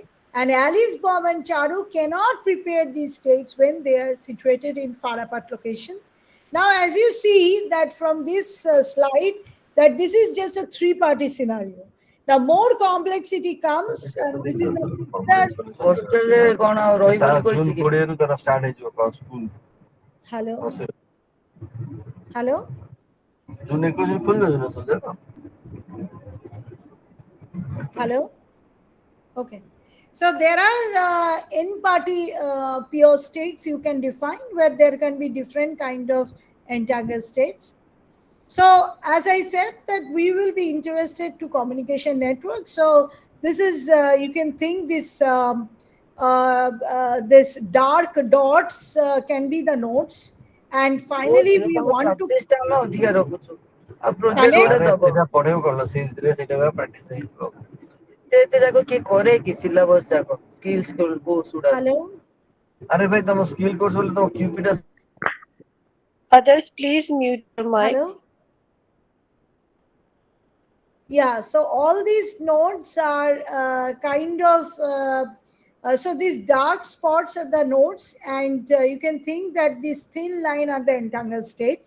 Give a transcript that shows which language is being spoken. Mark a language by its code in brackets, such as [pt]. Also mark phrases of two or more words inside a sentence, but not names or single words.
[en] And Alice, Bob, and Charu cannot prepare these states when they are situated in far apart location. Now, as you see that from this slide, that this is just a three-party scenario. The more complexity comes, and this is the further. [or] ହଷ୍ଟେଲରେ କ'ଣ ଆଉ ରହିବନି କହିଛି କି? 20 ରୁ ତାର ଷ୍ଟାର୍ଟ ହେଇଯିବ କ୍ଲାସ୍ ସ୍କୁଲ। [en] Hello, hello. [or] ଜୁନ୍ 21 ଖୋଲି ଯାଉଛି ନା ସନ୍ଧ୍ୟା? [en] Hello. Okay. So there are n-party pure states you can define where there can be different kind of entangled states. So as I said that we will be interested to communication network. So this is you can think this dark dots can be the nodes, and finally we want to [or] ପ୍ରାକ୍ଟିସଟା ଆମେ ଅଧିକା ରଖୁଛୁ ଆଉ ପ୍ରୋଜେକ୍ଟ [en] connect. [or] ଗୋଟେ ଦବ ସେଟା ପଢେଇବ କଣ ସେଇଥିରେ ସେଇଟା ପ୍ରାକ୍ଟିସ ହେଇଯିବ। ଏତେ ଯାକ କିଏ କରେ କି ସିଲାବସ୍ ଯାକ [en] skills course [or] ଗୁଡା? [en] Hello. [or] ଆରେ ଭାଇ ତମ [en] skill course [or] ବୋଲି ତମ କ୍ୟୁପିଟା। [en] Others, please mute your mic. Hello. Yeah, so all these nodes are kind of so these dark spots are the nodes, and you can think that this thin line are the entangled states.